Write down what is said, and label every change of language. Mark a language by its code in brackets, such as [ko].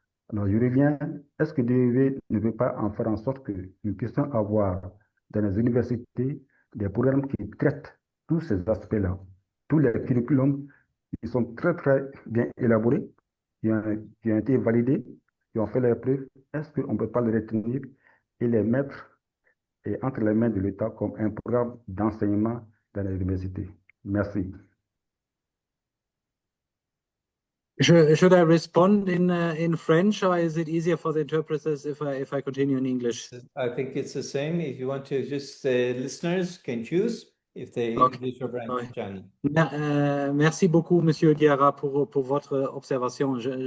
[fr] Alors, je reviens, est-ce que DEV ne veut pas en faire en sorte que nous puissions avoir dans les universités des programmes qui traitent tous ces aspects-là, tous les curriculums qui sont très, très bien élaborés, qui ont été validés, qui ont fait leurs preuves, est-ce qu'on ne peut pas les retenir et les mettre entre les mains de l'État comme un programme d'enseignement dans les universités. Merci. [en] Should I respond in French, or is it easier for the interpreters if I continue in English? I think it's the same. If you want to just, listeners can choose if they Okay. English or [fr] Ouais. [en] Chinese. [fr] Merci beaucoup, Monsieur Guerra, pour votre observation.